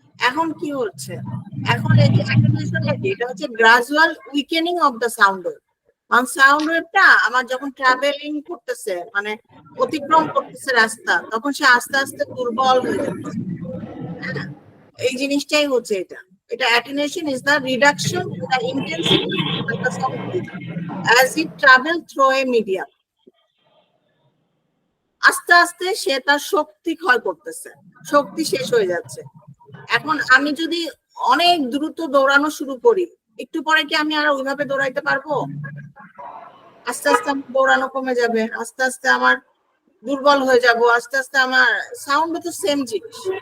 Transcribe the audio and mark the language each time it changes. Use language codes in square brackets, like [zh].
[bn] এখন কি হচ্ছে, এখন এই যে অ্যাটেনুয়েশনটা কি, এটা হচ্ছে gradual উইকেনিং of the sound wave. কারণ সাউন্ড ওয়েভটা আমার যখন ট্রাভেলিং করতেছে, মানে অতিক্রম করতেছে রাস্তা, তখন সে আস্তে আস্তে দুর্বল হয়ে যাচ্ছে। হ্যাঁ, এই জিনিসটাই হচ্ছে এটা। [en] এটা attenuation is the reduction in the intensity of ultrasound wave as it travel through a medium. [bn] আস্তে আস্তে সে তার শক্তি ক্ষয় করতেছে, শক্তি শেষ হয়ে যাচ্ছে। এখন আমি যদি অনেক দ্রুত দৌড়ানো শুরু করি, একটু পরে কি আমি আর ওইভাবে দৌড়াইতে পারবো? আস্তে আস্তে আমার দৌড়ানো কমে যাবে, আস্তে আস্তে আমার দুর্বল হয়ে যাব, আস্তে আস্তে আমার সাউন্ড তো সেম জিনিস।